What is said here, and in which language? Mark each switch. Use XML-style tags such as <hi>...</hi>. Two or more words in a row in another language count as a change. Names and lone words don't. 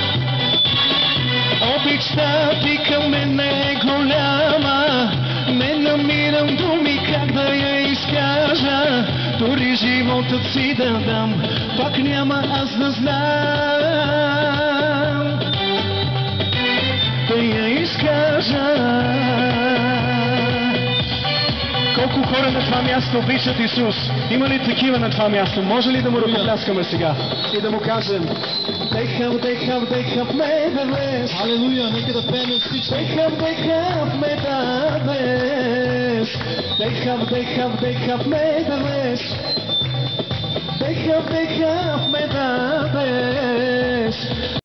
<bg>Обичта ти към мене е голяма, не намирам думи как да я изкажа, дори живота си да дам, пак няма аз да знам. Да я изкажа. Колко хора на това място обичат Исус? Има ли такива на това място? Може ли да му ръкопляскаме сега и да му кажем:</bg> <en>They have made a wish.</en> <bg>Халелуя, нека да пеем всички.</bg> <en>They have made a wish. They have made a wish. They have made a wish.</en>